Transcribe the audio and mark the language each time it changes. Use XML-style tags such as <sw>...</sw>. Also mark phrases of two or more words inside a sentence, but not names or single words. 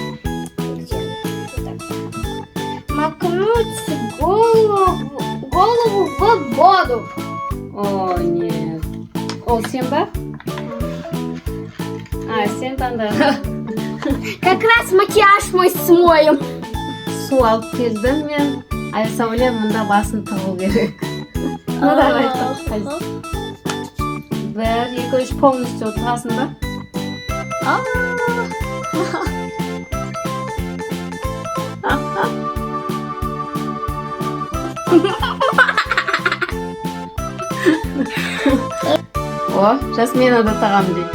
<ru>Макнуть голову в воду. О, нет.</ru> <kk>Ол сен ба? Сен таңда.</kk> <ru>Как раз макияж мой смоем.</ru> <kk>Су алып келдім мен. Айсәуле мында басын тығу керек.</kk> <ru>Ну, давай, тоқтай.</ru> <kk>Бір, екі, үш, полностью отырасың ба? О, Жасмина да тағам дейді.</kk>